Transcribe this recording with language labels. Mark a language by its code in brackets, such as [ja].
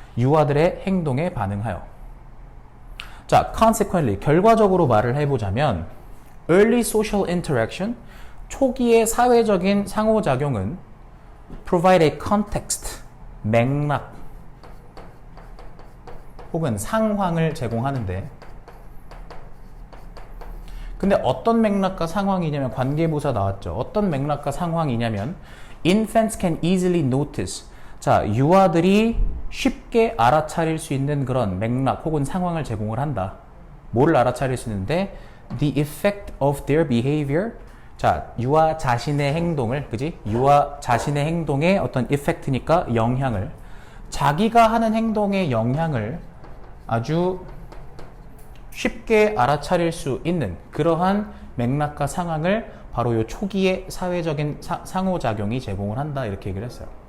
[ko] 유아들의 행동에 반응하여. 자, consequently, 결과적으로 말을 해보자면 [en] early social interaction, [ko] 초기의 사회적인 상호작용은 [en] provide a context, [ko] 맥락 혹은 상황을 제공하는데, 근데 어떤 맥락과 상황이냐면 관계부사 나왔죠. 어떤 맥락과 상황이냐면 [en] infants can easily notice. [ko] 자, 유아들이 쉽게 알아차릴 수 있는 그런 맥락 혹은 상황을 제공을 한다. 뭐를 알아차릴 수 있는데 [en] the effect of their behavior. [ko] 자, 유아 자신의 행동을, 그지? 유아 자신의 행동의 어떤 effect니까 영향을, 자기가 하는 행동의 영향을 아주 쉽게 알아차릴 수 있는 그러한 맥락과 상황을 바로 요 초기의 사회적인 상호작용이 제공을 한다, 이렇게 얘기를 했어요.